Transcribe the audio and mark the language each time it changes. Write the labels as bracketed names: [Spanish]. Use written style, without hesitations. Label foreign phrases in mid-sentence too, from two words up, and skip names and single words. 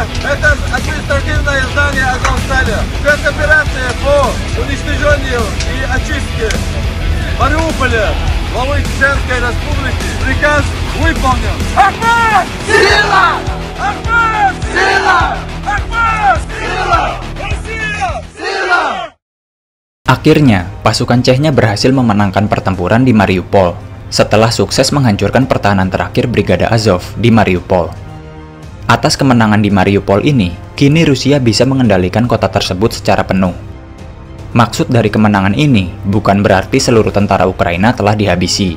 [Russian] Это административное здание Азовстали. Спецоперация по уничтожению и очистке Мариуполя главой Чеченской Республики. Приказ выполнен. Ахмат! Сила! Ахмат! Сила! Ахмат! Сила! Россия! Сила! [Indonesian] Akhirnya, pasukan Chechnya berhasil memenangkan pertempuran di Mariupol setelah sukses menghancurkan pertahanan terakhir Brigade Azov di Mariupol. Atas kemenangan di Mariupol ini, kini Rusia bisa mengendalikan kota tersebut secara penuh. Maksud dari kemenangan ini bukan berarti seluruh tentara Ukraina telah dihabisi.